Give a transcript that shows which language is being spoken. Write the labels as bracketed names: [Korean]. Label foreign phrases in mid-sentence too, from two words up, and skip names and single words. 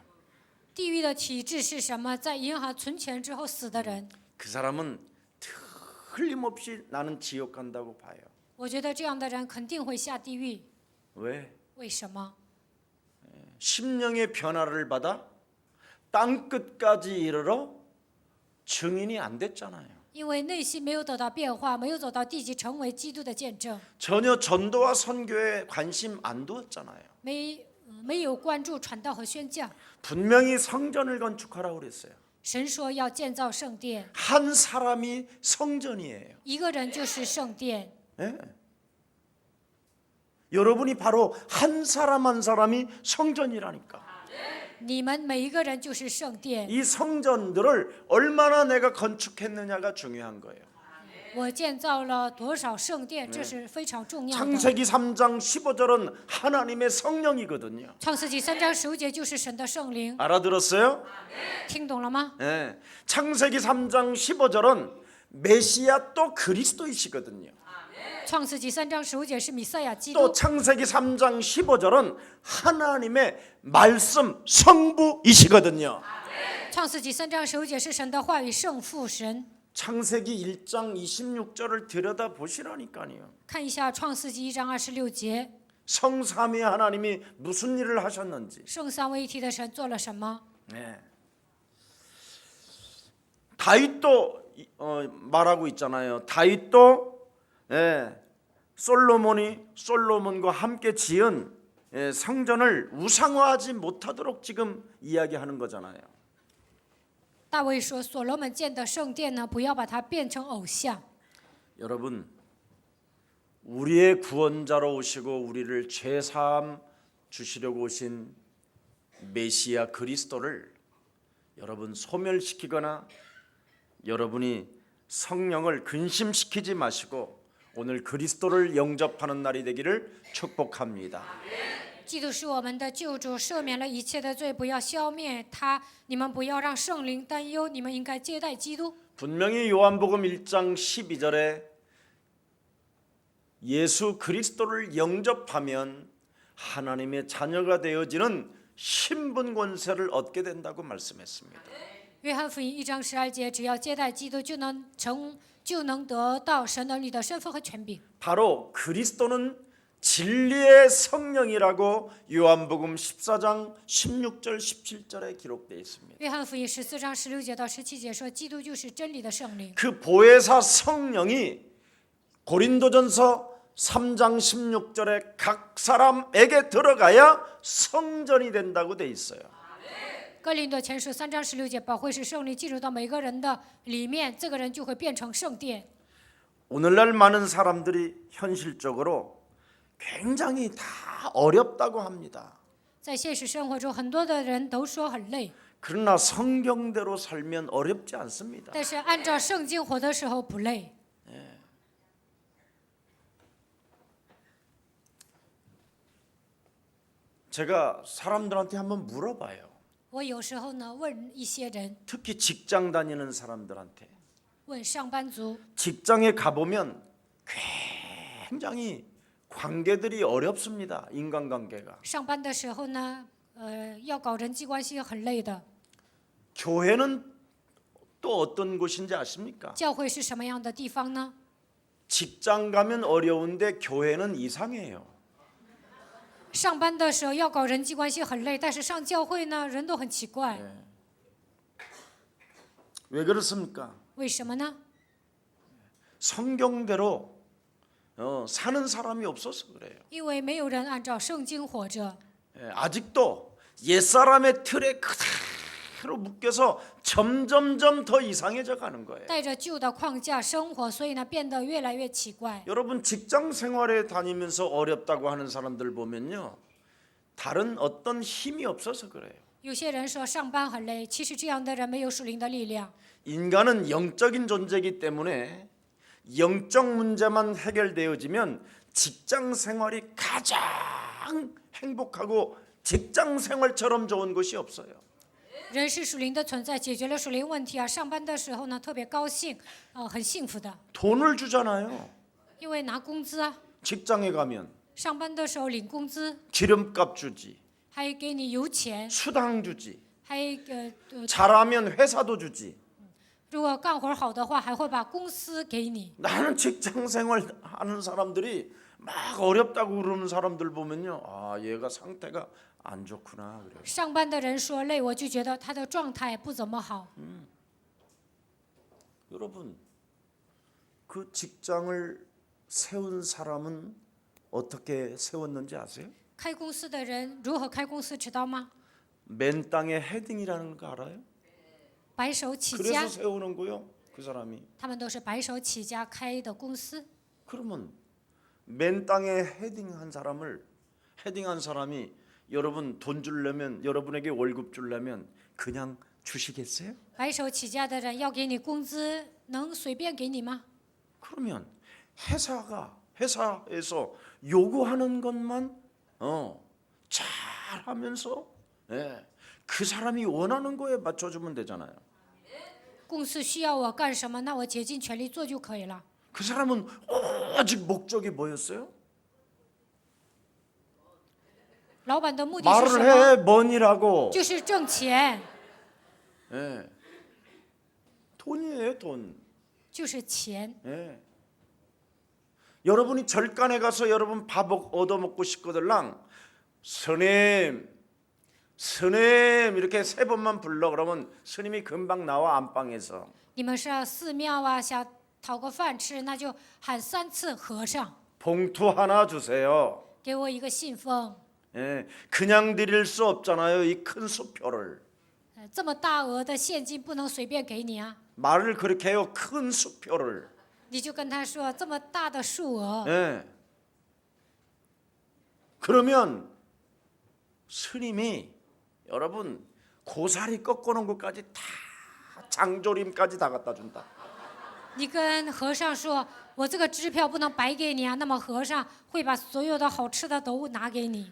[Chinese] 地狱的体质是什么？在银行存钱之后死的人。 [Korean] 그 사람은 틀림없이 나는 지옥 간다고 봐요. [Chinese] 我觉得这样的人肯定会下地狱。 [Korean] 왜? [Chinese] 为什么？ [Korean] 심령의 변화를 받아 땅 끝까지 이르러 증인이 안 됐잖아요. [Chinese] 因为内心没有得到变化，没有走到地极，成为基督的见证， [Korean] 전혀 전도와 선교에 관심 안 두었잖아요. [Chinese] 没有关注传道和宣教。 [Korean] 분명히 성전을 건축하라고 그랬어요. [Chinese] 神说要建造圣殿， [Korean] 한 사람이 성전이에요. [Chinese] 一个人就是圣殿。 [Korean] 예. 여러분이 바로 한 사람 한 사람이 성전이라니까. [Chinese] 你们每一个人就是圣殿。 [Korean] 이 성전들을 얼마나 내가 건축했느냐가 중요한 거예요. [Chinese] 我建造了多少圣殿，这是非常重要的。 [Korean] 창세기 3장 15절은 하나님의 성령이거든요. [Chinese] 创世纪3章15节就是神的圣灵， [Korean] 알아들었어요? [Chinese] 听懂了吗？ [Korean] 예. 창세기 3장 15절은 메시아 또 그리스도이시거든요. [Chinese] 创世纪3章15节是弥赛亚基 [Korean] 또 [Chinese] 督， [Korean] 창세기 3장 15절은 하나님의 말씀 성부이시거든요. [Chinese] 创世纪3章15节是神的话语圣父神。 [Korean] 창세기 1장 26절을 들여다 보시라니까요. [Chinese] 看一下创世纪1章26节， [Korean] 성삼위 하나님이 무슨 일을 하셨는지. [Chinese] 圣三位一体的神做了什么？ [Korean] 네. 다윗도 말하고 있잖아요. 다윗도 솔로몬과 함께 지은 성전을 우상화하지 못하도록 지금 이야기하는 거잖아요. [Chinese] 大卫说：“所罗门建的圣殿呢，不要把它变成偶像。 [Korean] 여러분, 우리의 구원자로 오시고 우리를 죄사함 주시려고 오신 메시아 그리스도를 여러분 소멸시키거나 여러분이 성령을 근심시키지 마시고 오늘 그리스도를 영접하는 날이 되기를 축복합니다. [Chinese] 基督是我们的救主，赦免了一切的罪，不要消灭他。你们不要让圣灵担忧，你们应该接待基督。 [Korean] 분명히 요한복음 1장 12절에 예수 그리스도를 영접하면 하나님의 자녀가 되어지는 신분 권세를 얻게 된다고 말씀했습니다. [Chinese] 约翰福音1章12节，只要接待基督，就能得到神儿女的身份和权柄。 [Korean] 바로 그리스도는 진리의 성령이라고 요한복음 14장 16절 17절에 기록되어 있습니다. [Chinese] 约翰福音14章16节到17节说，基督就是真理的圣灵。 [Korean] 그 보혜사 성령이 고린도전서 3장 16절에 각 사람에게 들어가야 성전이 된다고 돼 있어요. [Chinese] 哥林多前书3章16节，保惠师圣灵进入到每个人的里面，这个人就会变成圣殿。 [Korean] 오늘날 많은 사람들이 현실적으로 굉장히 다 어렵다고 합니다. [Chinese] 在现实生活中，很多的人都说很累， [Korean] 그러나 성경대로 살면 어렵지 않습니다. [Chinese] 但是按照圣经活的时候不累。 [Korean] 제가 사람들한테 한번 물어봐요. [Chinese] 我有时候呢问一些人， [Korean] 특히 직장 다니는 사람들한테 [Chinese] 问上班族， [Korean] 직장에 가보면 굉장히 관계들이 어렵습니다. 인간관계가. [Chinese] 上班的时候呢，要搞人际关系很累的。 [Korean] 교회는 또 어떤 곳인지 아십니까? [Chinese] 教会是什么样的地方呢？ [Korean] 직장 가면 어려운데 교회는 이상해요. [Chinese] 上班的时候要搞人际关系很累，但是上教会呢，人都很奇怪， [Korean] 왜 그렇습니까? [Chinese] 为什么呢？ [Korean] 성경대로 사는 사람이 없어서 그래요. [Chinese] 因为没有人按照圣经活着， [Korean] 아직도 옛사람의 틀에 그대로 묶여서 점점점 더 이상해져 가는 거예요. [Chinese] 带着旧的框架生活，所以呢变得越来越奇怪。 [Korean] 여러분 직장 생활에 다니면서 어렵다고 하는 사람들 보면요. 다른 어떤 힘이 없어서 그래요. [Chinese] 有些人说上班很累，其实这样的人没有属灵的力量。 [Korean] 인간은 영적인 존재이기 때문에 영적 문제만 해결되어지면 직장 생활이 가장 행복하고 직장 생활처럼 좋은 것이 없어요. [Chinese] 人是属灵的存在，解决了属灵问题啊，上班的时候呢特别高兴，很幸福的， [Korean] 돈을 주잖아요. [Chinese] 因为拿工资啊， [Korean] 직장에 가면 [Chinese] 上班的时候领工资， [Korean] 기름값 주지, [Chinese] 还给你油钱， [Korean] 수당 주지, [Chinese] 还 [Korean] 잘하면 회사도 주지. [Chinese] 如果干活好的话，还会把公司给你。 [Korean] 나는 직장 생활 하는 사람들이 막 어렵다고 그러는 사람들 보면요, 아 얘가 상태가 안 좋구나 그래요. [Chinese] 上班的人说累，我就觉得他的状态不怎么好。 [Korean] 여러분, 그 직장을 세운 사람은 어떻게 세웠는지 아세요? [Chinese] 开公司的人如何开公司，知道吗？ [Korean] 맨 땅에 헤딩이라는 거 알아요? [Chinese] 白手起 [Korean] 그래서 [Chinese] 家， [Korean] 세우는 거요, 그 사람이. [Chinese] 他们都是白手起家开的公司。 [Korean] 그러면 맨 땅에 헤딩한 사람이 여러분 돈 주려면, 여러분에게 월급 주려면 그냥 주시겠어요? [Chinese] 白手起家的人要给你工资，能随便给你吗？ [Korean] 그러면 회사에서 요구하는 것만 잘하면서 그 사람이 원하는 거에 맞춰주면 되잖아요. [Chinese] 公司需要我干什么，那我竭尽全力做就可以了。 [Korean] 그 사람은 오직 목적이 뭐였어요? [Chinese] 老板的目的是什 [Korean] 말을 [Chinese] 么？ [Korean] 해 뭔이라고. [Chinese] 就是挣钱， [Korean] 돈이에요, 돈. [Chinese] 就是钱。 [Korean] 여러분이 절간에 가서 여러분 밥 얻어먹고 싶거들랑 스님 이렇게 3번만 불러 그러면 스님이 금방 나와 안방에서. [Chinese] 你们是寺庙啊，想讨个饭吃，那就喊3次和尚， [Korean] 봉투 하나 주세요. [Chinese] 给我一个信封。 [Korean] 그냥 드릴 수 없잖아요, 이 큰 수표를. [Chinese] 这么大额的现金不能随便给你啊， [Korean] 말을 그렇게 해요, 큰 수표를. [Chinese] 你就跟他说这么大的数额， [Korean] 그러면 스님이 여러분 고사리 꺾어놓은 것까지 다 장조림까지 다 갖다 준다. [Chinese] 你跟和尚说，我这个支票不能白给你啊，那么和尚会把所有的好吃的都拿给你，